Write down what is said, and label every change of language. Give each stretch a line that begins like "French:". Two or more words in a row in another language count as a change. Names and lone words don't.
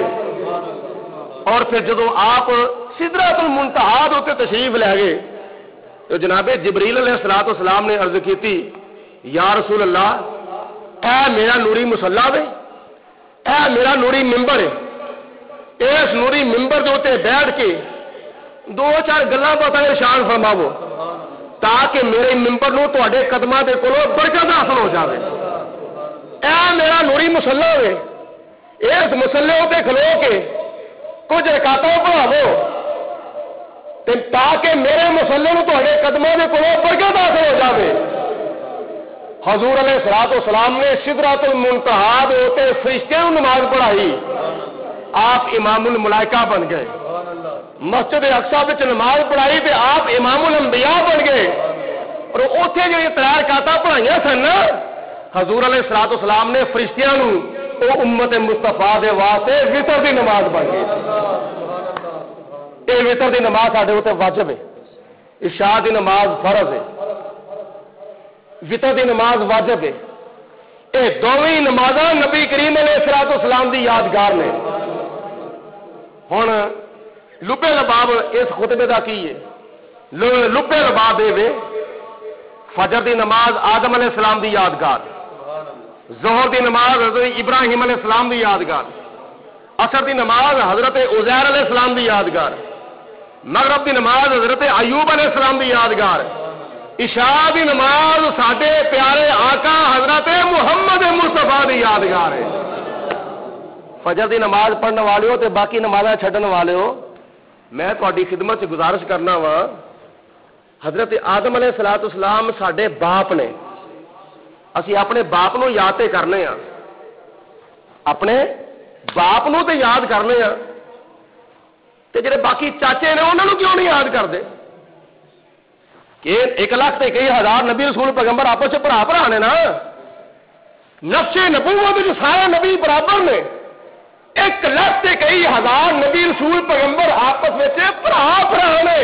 Punjabi: اور پھر جدو آپ سدرۃ المنتہا تے تشریف لے گئے تو جناب جبریل
Arabic: علیہ السلام
Punjabi: نے عرض کی تھی
Arabic: یا رسول اللہ
Punjabi: اے میرا نوری مصلا ہے, اے میرا نوری ممبر ہے, اس نوری ممبر دے اوتے بیٹھ کے 2-4 گلاں باتاں ارشاد فرماؤ تاکہ میرے ممبر نو تواڈے قدماں دے کولوں برکت حاصل ہو جاوے. اے میرا نوری مصلا ہے, اس مصلے تے کھلو کے کچھ رکعتاں پڑھاؤ تاکہ میرے مصلے نو تواڈے قدماں دے کولوں برکت حاصل ہو جاوے. حضور
Arabic: علیہ السلام
Punjabi: نے سدرۃ المنتہا دے اوتے فرشتیاں نوں نماز پڑھائی, آپ امام الملائکہ بن گئے. مسجد اقصی وچ نماز پڑھائی تے آپ امام الانبیاء بن گئے. پر اوتھے جڑی 3 رکعتاں پڑھائیاں سن حضور
Arabic: علیہ الصلوۃ والسلام
Punjabi: نے فرشتیاں نوں او امت مصطفیٰ دے واسطے وتر دی نماز بن گئی. اے وتر دی نماز ساڈے اوتے واجب ہے، عشاء دی نماز فرض ہے، وتر دی نماز واجب ہے. اے دوویں نمازاں نبی کریم
Arabic: علیہ الصلوۃ والسلام
Punjabi: دی یادگار نے. ہن لبے لباب اس خطبے دا کی ہے؟ لبے لباب اے فجر دی نماز آدم
Arabic: علیہ السلام
Punjabi: دی یادگار، ظہر دی نماز حضرت ابراہیم
Arabic: علیہ السلام
Punjabi: دی یادگار، عصر دی نماز حضرت عزیر
Arabic: علیہ السلام
Punjabi: دی یادگار، مغرب دی نماز حضرت ایوب
Arabic: علیہ السلام
Punjabi: دی یادگار، عشاء دی نماز ساڈے پیارے آقا حضرت محمد مصطفیٰ دی یادگار ہے. فجر دی نماز پڑھنے والے ہو تے باقی نمازاں چھڈن والے ہو، میں تہاڈی خدمت چ گزارش کرنا وا، حضرت آدم
Arabic: علیہ الصلوۃ والسلام
Punjabi: ساڈے باپ نے، اسی اپنے باپ نو یاد تے کرنے ہاں، اپنے باپ نو تے یاد کرنے ہاں، تے جڑے باقی چاچے نے انہاں نو کیوں نہیں یاد کردے؟ کہ 1,21,000 نبی رسول پیغمبر آپس میں بھرا نے نا، نفس نبوت جو سارے نبی برابر نے، 1,21,000 نبی رسول پیغمبر آپس میں بھرا نے.